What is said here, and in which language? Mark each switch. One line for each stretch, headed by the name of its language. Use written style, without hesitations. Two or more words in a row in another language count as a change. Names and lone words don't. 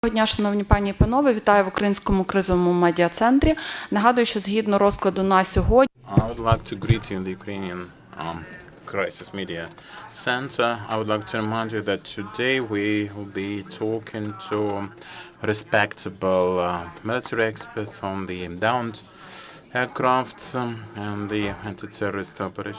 Ukrainian: Доброго дня, шановні пані і панове, вітаю в Українському кризовому медіа-центрі. Нагадую, що згідно розкладу на сьогодні
English: I would like to greet you in the Ukrainian Crisis Media Center. I would like to remind you that today we will be talking to respectable military experts on the downed aircraft and the anti-terrorist operation.